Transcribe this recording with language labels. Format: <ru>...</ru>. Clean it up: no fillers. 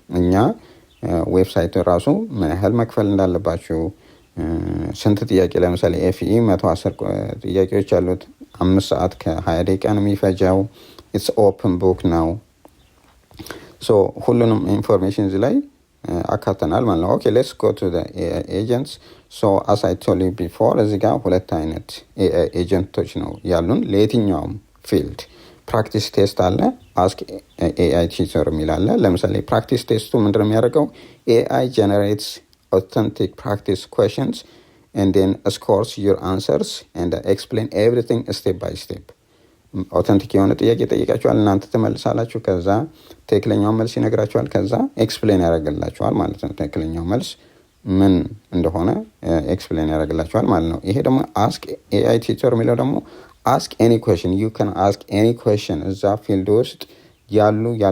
<am>እኛ ዌብሳይቱ ራሱ ምን ያህል መክፈል እንዳለባችሁ ስንት ጥያቄ ለምሳሌ FEE 110 ጥያቄዎች ያሉት 5 ሰዓት ከ20 ደቂቃ ነው የሚፈጀው።</am> <en>it's open book</en> <am>ነው። ሁሉንም ኢንፎርሜሽን እዚህ ላይ አካተናል ማለት ነው።</am> <en>Okay, let's go to the AI agents. As I told you before,</en> <am>እዚህ ጋር 2 አይነት AI ኤጀንቶች ነው ያሉን ለየትኛውም ፊልድ። ፕራክቲስ ቴስት አለ፣ አስክ ኤአይ ቲቸር የሚል አለ። ለምሳሌ ፕራክቲስ ቴስቱ ምንድነው የሚያደርገው?</am> <en>AI generates authentic practice questions and then scores your answers and explain everything step by step.</en> <am>ኦተንቲክ የሆነ ጥያቄ ጠይቃችኋል፣ እናንተ ትመልሳላችሁ። ከዛ ትክክለኛው መልስ ይነግራችኋል። ከዛ ኤክስፕሌን ያደርግላችኋል ማለት ነው። ትክክለኛው መልስ ምን እንደሆነ ኤክስፕሌን ያደርግላችኋል ማለት ነው። ይሄ ደግሞ አስክ ኤአይ ቲቸር የሚለው ደግሞ</am> <en>አስክ ኤኒ ኩዌሽን ዩ ካን አስክ ኤኒ ኩዌሽን።</en> <am>እዛ ፊልድ ውስጥ ያሉ</am>